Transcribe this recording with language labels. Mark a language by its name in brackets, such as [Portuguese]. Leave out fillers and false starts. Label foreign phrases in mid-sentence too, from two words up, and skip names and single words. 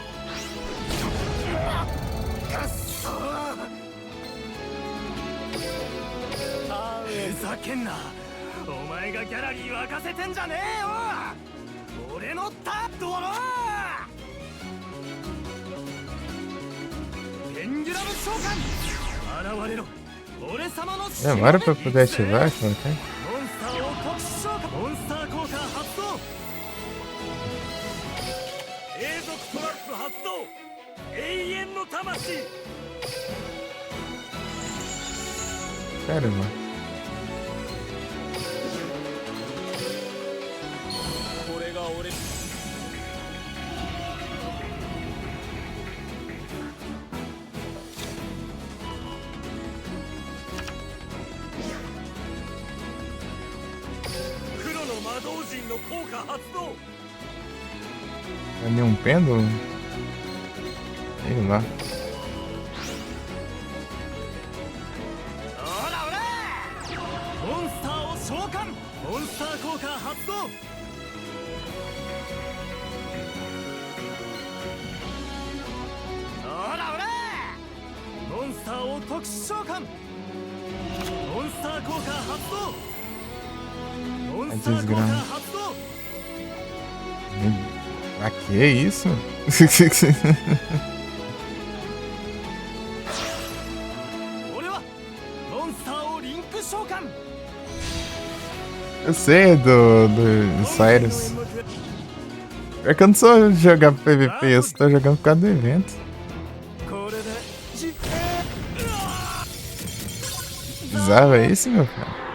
[Japanese] ガッソーふざけんなお前がギャラリー沸かせてんじゃねえよ俺のタドローペンデュラム召喚現れろ俺様の [Portuguese] Demora pra poder ativar, cara. [Japanese] モンスターを特殊召喚モンスター効果発動永続トラップ発動永遠の魂 [Portuguese] Caramba. [Japanese] これが俺黒の魔導陣の効果発動 [Portuguese] Ali um pêndulo? Sei lá. [Japanese] ほらほらモンスターを召喚モンスター効果発動ほらほらモンスターを特殊召喚モンスター効果発動モンスター効果発動 [Portuguese] Ah, que isso? [Japanese] 俺はモンスターをリンク召喚 [Portuguese] Eu sei do Cyrus. É que eu não sou jogar PVP, eu só tô jogando por causa do evento. [Japanese] これで [Portuguese] Precisava isso, meu cara?